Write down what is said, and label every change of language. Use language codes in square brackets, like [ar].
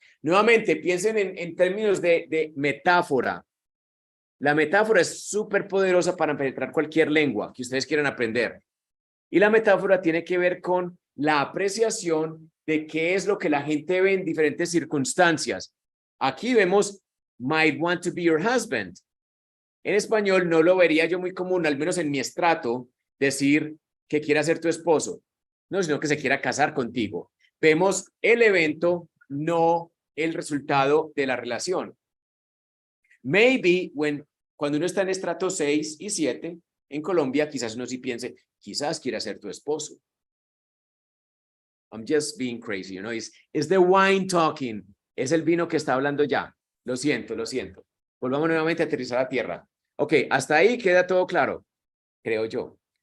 [es] Nuevamente, piensen en términos de metáfora. La metáfora es súper poderosa para penetrar cualquier lengua que ustedes quieran aprender. Y la metáfora tiene que ver con la apreciación de qué es lo que la gente ve en diferentes circunstancias. Aquí vemos, [en] might want to be your husband. [es] En español no lo vería yo muy común, al menos en mi estrato, decir que quiera ser tu esposo. No, sino que se quiera casar contigo. Vemos el evento, no el resultado de la relación. Maybe, cuando uno está en estrato 6 y 7, en Colombia, quizás uno sí piense, quizás quiera ser tu esposo. [en] I'm just being crazy, you know, it's the wine talking. [es] Es el vino que está hablando ya. Lo siento, lo siento. Volvamos nuevamente a aterrizar a tierra. Ok, hasta ahí queda todo claro, creo yo.